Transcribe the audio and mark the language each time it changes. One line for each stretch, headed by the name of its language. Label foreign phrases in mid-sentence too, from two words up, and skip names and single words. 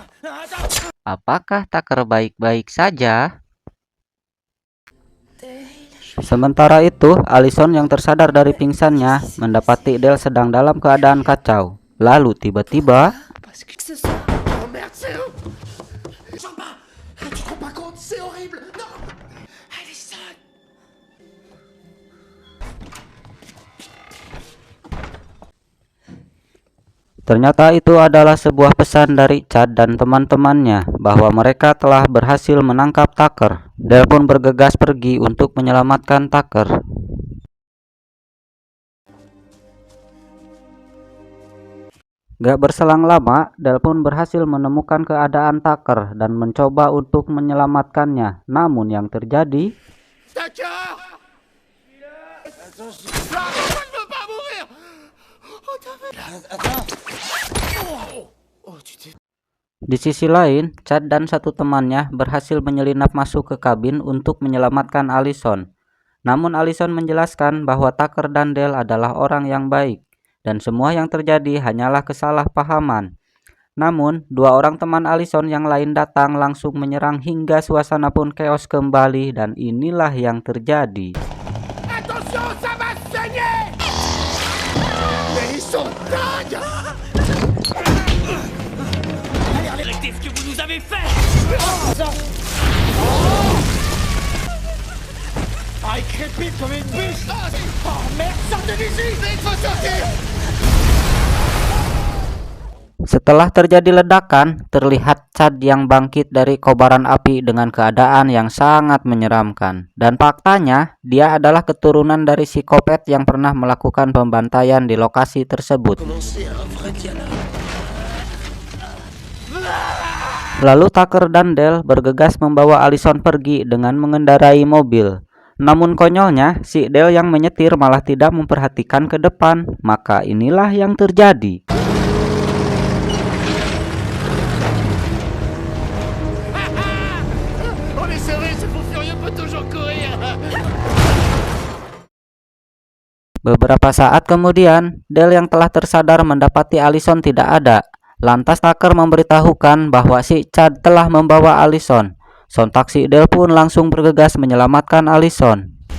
Indonesian: Apakah Tucker baik-baik saja? Sementara itu, Allison yang tersadar dari pingsannya mendapati Dale sedang dalam keadaan kacau. Lalu tiba-tiba,
French: Ce soir, Oh merde, c'est eux. J'en bats. Tu te rends pas compte, c'est horrible. Non. Allison.
Indonesian: ternyata itu adalah sebuah pesan dari Chad dan teman-temannya bahwa mereka telah berhasil menangkap Tucker. Dale pun bergegas pergi untuk menyelamatkan Tucker. Gak berselang lama, Dale pun berhasil menemukan keadaan Tucker dan mencoba untuk menyelamatkannya. Namun yang terjadi,
French: D'accord. Attention. Ah, pourquoi je veux pas mourir? Oh, attends. Oh, tu t'es...
Indonesian: di sisi lain, Chad dan satu temannya berhasil menyelinap masuk ke kabin untuk menyelamatkan Allison. Namun Allison menjelaskan bahwa Tucker dan Dale adalah orang yang baik dan semua yang terjadi hanyalah kesalahpahaman. Namun, dua orang teman Allison yang lain datang langsung menyerang hingga suasana pun chaos kembali dan inilah yang terjadi.
French: Attention, ça va saigner. Mais ils sont dingues. Arrêtez ce que vous nous avez fait! Ah, il crépite comme une biche. Oh merde, sortez d'ici. Vite, faut sortir.
Indonesian: Setelah terjadi ledakan, terlihat Chad yang bangkit dari kobaran api dengan keadaan yang sangat menyeramkan. Dan faktanya, dia adalah keturunan dari psikopat yang pernah melakukan pembantaian di lokasi tersebut.
French: Commencer un vrai dialogue.
Indonesian: Lalu Tucker dan Dale bergegas membawa Allison pergi dengan mengendarai mobil. Namun konyolnya, si Dale yang menyetir malah tidak memperhatikan ke depan. Maka inilah yang terjadi.
French: On est serré, ce fou furieux peut toujours courir.
Indonesian: Beberapa saat kemudian, Dale yang telah tersadar mendapati Allison tidak ada. Lantas Tucker memberitahukan bahwa si Chad telah membawa Allison. Sontak si Dale pun langsung bergegas menyelamatkan Allison.